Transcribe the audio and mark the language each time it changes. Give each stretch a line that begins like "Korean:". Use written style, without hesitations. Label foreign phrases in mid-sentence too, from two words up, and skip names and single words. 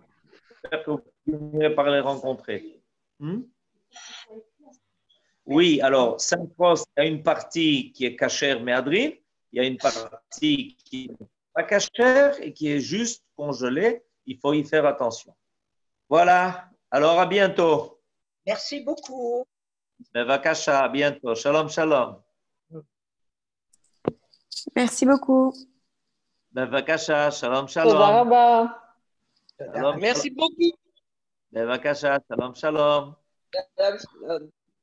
French: J'espère que vous finirez par les rencontrer. Oui, alors, Sunfrost, il y a une partie qui est cachère méadrine, il y a une partie qui n'est pas cachère et qui est juste congelée. Il faut y faire attention. Voilà. Alors, à bientôt. Merci beaucoup.
Hebrew: בבקשה,
French: à bientôt.
Hebrew: שלום, שלום.
French: Merci beaucoup.
Hebrew: בבקשה, שלום, Toda shalom. rabba. Shalom,
French: Merci beaucoup.
Hebrew: בבקשה, שלום, שלום.